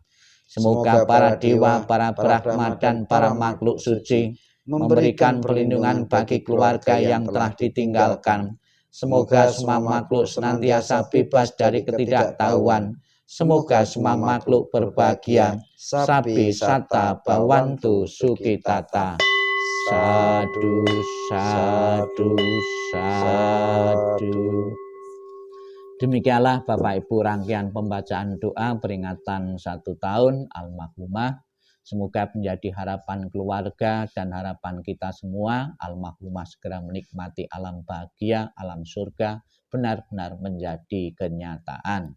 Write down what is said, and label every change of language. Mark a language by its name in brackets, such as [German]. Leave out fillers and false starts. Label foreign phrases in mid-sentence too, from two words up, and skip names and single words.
[Indonesian] Semoga para dewa, para brahma, dan para makhluk suci memberikan perlindungan bagi keluarga yang telah ditinggalkan. Semoga semua makhluk senantiasa bebas dari ketidaktahuan. Semoga semua makhluk berbahagia. [Pali] Sabi sata bawantu sukitata. Sadu, sadu, sadu. [Indonesian] Demikianlah Bapak Ibu rangkaian pembacaan doa peringatan 1 tahun almarhumah. Semoga menjadi harapan keluarga dan harapan kita semua, almarhumah segera menikmati alam bahagia, alam surga, benar-benar menjadi kenyataan.